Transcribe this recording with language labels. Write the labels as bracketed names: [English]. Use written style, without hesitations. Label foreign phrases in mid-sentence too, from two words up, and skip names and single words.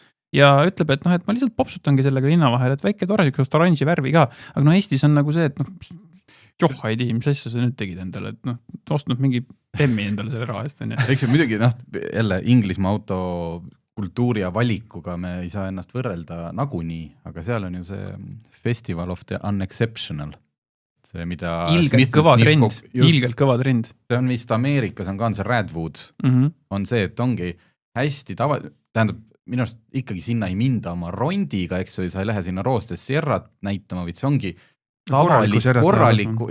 [Estonian] Ja ütleb, et ma lihtsalt popsutangi sellega linna vahel, et väike tore sükust oranži värvi ka, aga Eestis on nagu see, et joh, ei tii, mis asja sa nüüd tegid endale, et ostnud mingi Bemmi endale selle raha eest. Eks see muidugi, jälle Inglismaa auto kultuuri ja valikuga me ei saa ennast võrrelda nagunii, aga seal on ju see Festival of the Unexceptional. See, mida ilgelt kõva trend. See on vist Ameerikas, on ka see Radwood. On see, et ongi hästi tähendab, minu arust ikkagi sinna ei minda oma rondiga, eks sa ei lähe sinna Roostes Sierrat näitama, või see ongi korralikku